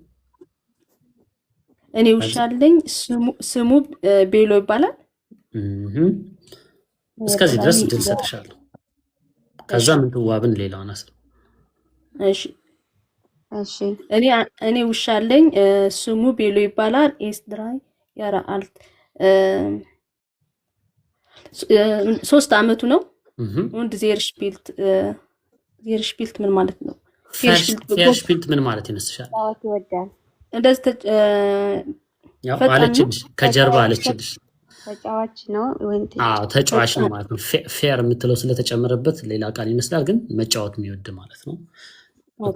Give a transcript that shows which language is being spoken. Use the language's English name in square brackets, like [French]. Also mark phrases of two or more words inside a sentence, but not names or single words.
[Amharic] እኔ ውሻ አለኝ። ስሙ ቤሎ ይባላል። እስከዚህ ድረስ ድል ሰጥሻለሁ። ከዛ ምንትዋብን ሌላውን አስር። እሺ እሺ እኔ ውሻ አለኝ። ስሙ ቤሎ ይባላል። [German] ist 3 Jahre alt [Amharic] 3 ዓመቱ ነው። [German] und sehr spielt [Amharic] ምን ማለት ነው? spielt ምን ማለት ይመስልሻል? ይወዳል። እንደዚህ ያው አለችልሽ፣ ከጀርባ አለችልሽ። ተጫዋች ነው ወይ? አዎ ተጫዋች ነው ማለት ነው። ፌር የምትለው ስለተጨመረበት ሌላ ቃል ይመስላል፣ ግን መጫወት የሚወድ ማለት ነው። ኦኬ